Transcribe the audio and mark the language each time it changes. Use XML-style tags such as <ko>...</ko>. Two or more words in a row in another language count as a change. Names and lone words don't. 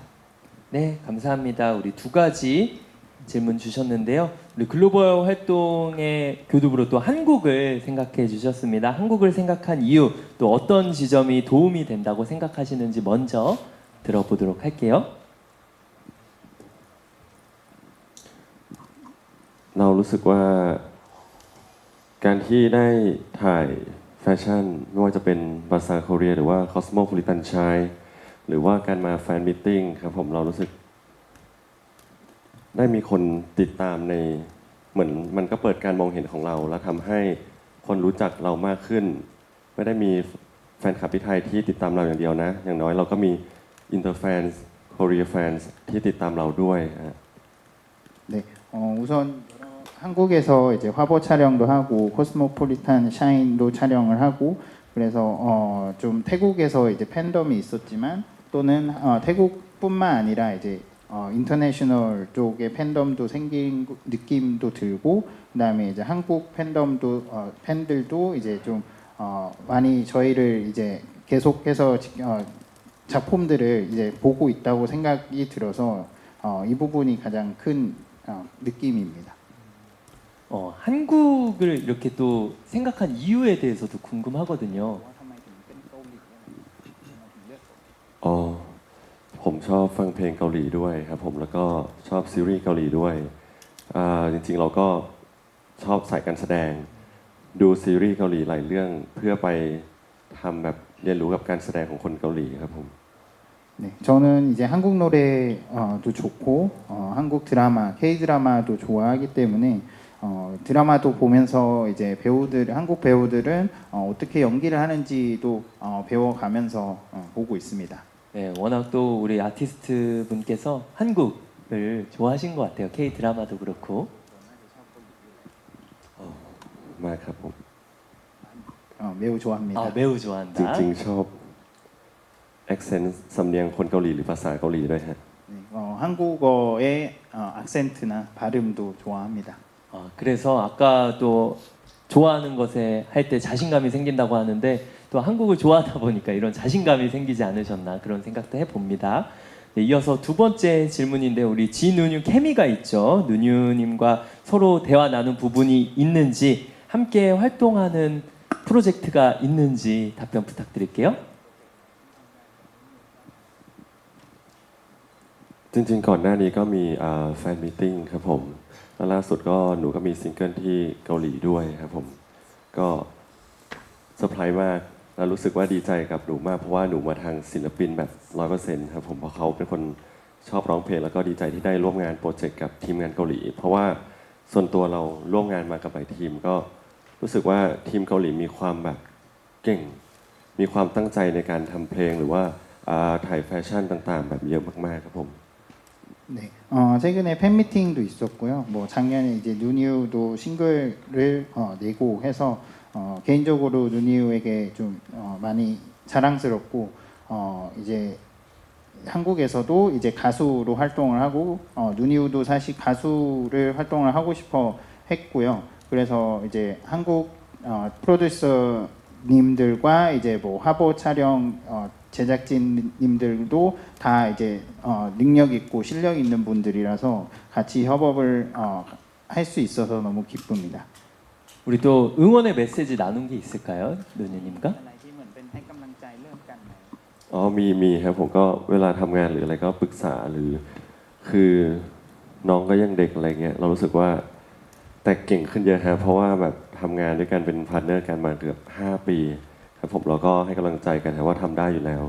<ko>네, 감사합니다. 우리 두 가지 질문 주셨는데요. 우리 글로벌 활동의 교두부로 또 한국을 생각해 주셨습니다. 한국을 생각한 이유, 또 어떤 지점이 도움이 된다고 생각하시는지 먼저 들어보도록 할게요.</ko> <th>เรารู้สึกว่าการที่ได้ถ่ายแฟชั่นไม่ว่าจะเป็นบาซาร์โคเรียหรือว่า Cosmopolitan Chai หรือว่าการมาแฟนมิทติ้งครับผมเรารู้สึก ได้มีคนติดตามในเหมือนมันก็เปิดการมองเห็นของเราและทำให้คนรู้จักเรามากขึ้นไม่ได้มีแฟนคลับที่ไทยที่ติดตามเราอย่างเดียวนะอย่างน้อยเราก็มี</th> <en>inter fans Korea fans</en> <th>ที่ติดตามเราด้วยฮะ</th> <ko>네, 우선 한국에서 이제 화보 촬영도 하고 코스모폴리탄 샤인도 촬영을 하고 그래서 좀 태국에서 이제 팬덤이 있었지만 또는 태국뿐만 아니라 이제 인터내셔널 쪽의 팬덤도 생긴 느낌도 들고 그다음에 이제 한국 팬덤도 팬들도 이제 좀 많이 저희를 이제 계속해서 작품들을 이제 보고 있다고 생각이 들어서 이 부분이 가장 큰 느낌입니다. 한국을 이렇게 또 생각한 이유에 대해서도 궁금하거든요.</ko> <th>อ๋อผมชอบฟังเพลงเกาหลีด้วยครับผมแล้วก็ชอบซีรีส์เกาหลีด้วยจริงๆเราก็ชอบสายการแสดงดูซีรีส์เกาหลีหลายเรื่องเพื่อไปทำแบบเรียนรู้กับการแสดงของคนเกาหลีครับผม</th> <ko>네, 저는 이제 한국 노래도 좋고 한국 드라마, K 드라마도 좋아하기 때문에 드라마도 보면서 이제 배우들, 한국 배우들은 어떻게 연기를 하는지도 배워가면서 보고 있습니다. 네, 워낙 또 우리 아티스트 분께서 한국을 좋아하신 것 같아요. K 드라마도 그렇고.</ko> <th>มากครับผม</th> <ko>매우 좋아합니다. 아 매우</ko> <th>จ</th> <ko>좋아한다.</ko> <th>ริงๆชอบ accent สำเนียงคนเกาหลีหรือภาษาเกาหลีด้วยฮะ</th> <ko>네, 한국어의 악센트나 발음도 좋아합니다. 그래서 아까 또 좋아하는 것에 할 때 자신감이 생긴다고 하는데 또 한국을 좋아하다 보니까 이런 자신감이 생기지 않으셨나 그런 생각도 해봅니다. 네, 이어서 두 번째 질문인데 우리 지누뉴 케미가 있죠. 누뉴님과 서로 대화 나눈 부분이 있는지 함께 활동하는 프로젝트가 있는지 답변 부탁드릴게요.</ko> <th>จริงๆก่อนหน้านี้ก็มีแฟนมีตติ้งครับผมแล้วล่าสุดก็หนูก็มีซิงเกิลที่เกาหลีด้วย ครับผมก็เซอร์ไพรส์มากแล้วรู้สึกว่าดีใจกับหนูมากเพราะว่าหนูมาทางศิลปินแบบ 100% ครับผมเพราะเขาเป็นคนชอบร้องเพลงแล้วก็ดีใจที่ได้ร่วมงานโปรเจกต์กับทีมงานเกาหลี เพราะว่าส่วนตัวเราร่วมงานมากับหลายทีมก็รู้สึกว่าทีมเกาหลีมีความแบบเก่งมีความตั้งใจในการทำเพลงหรือว่าถ่ายแฟชั่นต่างๆแบบเยอะมากๆครับผม</th> <ko>네, 최근에 팬미팅도 있었고요. 뭐 작년에 이제 누니우도 싱글을 내고 해서 개인적으로 누니우에게 좀 많이 자랑스럽고 이제 한국에서도 이제 가수로 활동을 하고 누니우도 사실 가수를 활동을 하고 싶어 했고요. 그래서 이제 한국 프로듀서님들과 이제 뭐 화보 촬영 제작진님들도 다 이제 능력 있고 실력 있는 분들이라서 같이 협업을 할 수 있어서 너무 기쁩니다. 우리 또 응원의 메시지 나눈 게 있을까요, 누누님과?</ko> <th>อ๋อมีครับผมก็เวลาทำงานหรืออะไรก็ปรึกษาหรือคือน้องก็ยังเด็กอะไรเงี้ยเรารู้สึกว่าแต่เก่งขึ้นเยอะฮะเพราะว่าแบบทำงานด้วยกันเป็นพาร์ทเนอร์กันมาเกือบ5 ปีครับผมเราก็ให้กำลังใจกันครับว่าทำได้อยู่แล้ว</th>